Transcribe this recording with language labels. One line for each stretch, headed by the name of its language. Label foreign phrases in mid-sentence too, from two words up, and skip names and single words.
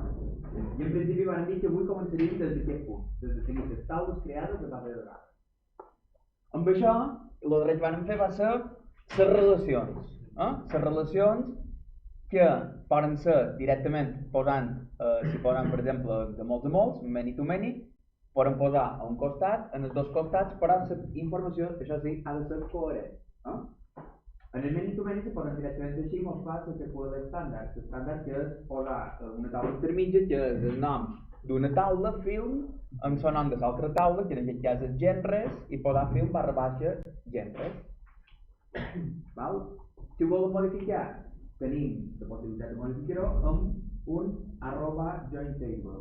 Catalan: I en principi vàrem dir que avui començaríem des d'aquest punt, des de tenir les taules creades de base de dades. Amb això, el darrer que vàrem fer va ser les relacions. Les relacions que poden ser directament posant, si posem per exemple de molts a molts,
English: many to many,
Catalan: poden posar a un costat, en els dos costats, però la informació, això sí, ha de ser coherent. En el
English: many to many
Catalan: se poden directament així molt clar sense qual l'estàndard. L'estàndard que és posar una taula intermitja, que és el nom d'una taula, film, amb el nom de l'altra taula, que en aquest cas és genres, i posar film barra baixa genres. Val? Si ho volem modificar, tenim la possibilitat de modificar-ho amb un @jointTable.